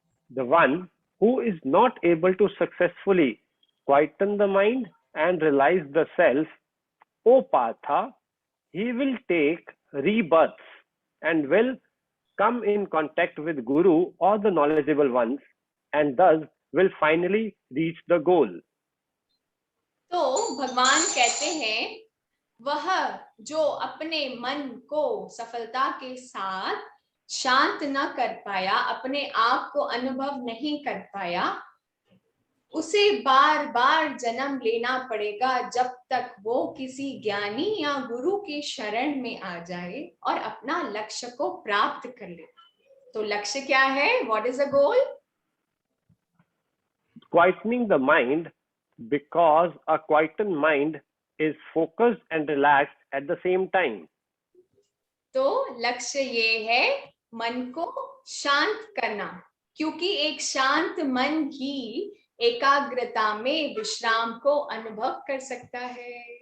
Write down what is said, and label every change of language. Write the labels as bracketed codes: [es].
[en] The one who is not able to successfully quieten the mind and realize the self, O Partha, he will take rebirths and will come in contact with Guru or the knowledgeable ones, and thus will finally reach the goal. [hi] तो भगवान कहते हैं, वह जो अपने मन को सफलता के साथ शांत न कर पाया, अपने आप को अनुभव नहीं कर पाया, उसे बार बार जन्म लेना पड़ेगा जब तक वो किसी ज्ञानी या गुरु की शरण में आ जाए और अपना लक्ष्य को प्राप्त कर ले। तो लक्ष्य क्या है? [en] What is the goal? Quietening the mind, because a quietened mind is focused and relaxed at the same time. [hi] तो लक्ष्य ये है मन को शांत करना, क्योंकि एक शांत मन ही एकाग्रता में विश्राम को अनुभव कर सकता है।